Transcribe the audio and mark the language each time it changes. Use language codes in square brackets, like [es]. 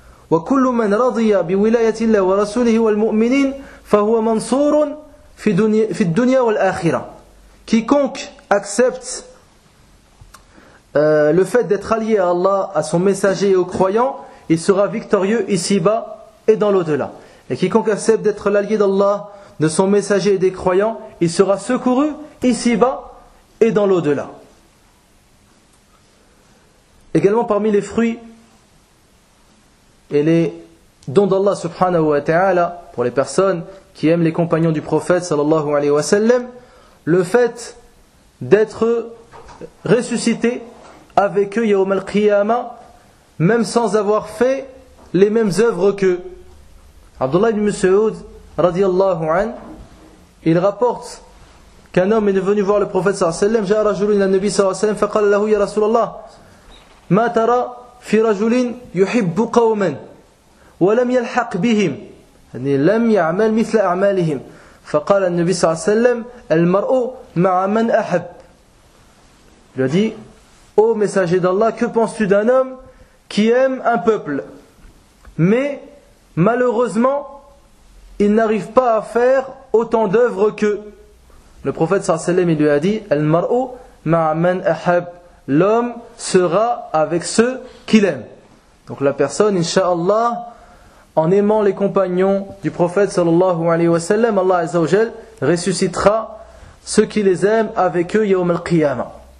[ar] وكل من رضي بولاية الله ورسوله والمؤمنين فهو منصور في الدنيا والآخرة. [fr] Quiconque accepte le fait d'être allié à Allah, à son messager et aux croyants, il sera victorieux ici-bas et dans l'au-delà. Et quiconque accepte d'être l'allié d'Allah, de son messager et des croyants, il sera secouru ici-bas et dans l'au-delà. Également, parmi les fruits et les dons d'Allah subhanahu wa ta'ala pour les personnes qui aiment les compagnons du prophète sallallahu alayhi wa sallam, le fait d'être ressuscité avec eux yawm al-qiyamah, même sans avoir fait les mêmes œuvres qu'eux. Abdullah ibn Mas'ud radiyallahu an, il rapporte qu'un homme est venu voir le prophète sallallahu alayhi wa sallam. [ar] J'ai un rajoulin à Nabi sallallahu alayhi wa sallam, faqala lahu ya Rasulallah, ma tara في رجل يحب قوما ولم يلحق بهم يعني لم يعمل مثل أعمالهم. فقال النبي صلى الله عليه وسلم: المرء مع من أحب. [fr] Il a dit: ô messager d'Allah, que penses-tu d'un homme qui aime un peuple, mais malheureusement il n'arrive pas à faire autant d'œuvres que. Le prophète [ar] صلى الله عليه وسلم [fr] il lui a dit: [ar] المرء مع من أحب. [fr] L'homme sera avec ceux qu'il aime. Donc la personne, inshallah, en aimant les compagnons du prophète sallallahu alayhi wa sallam, Allah Azza wa Jal ressuscitera ceux qui les aiment avec eux yawm al-qiyamah.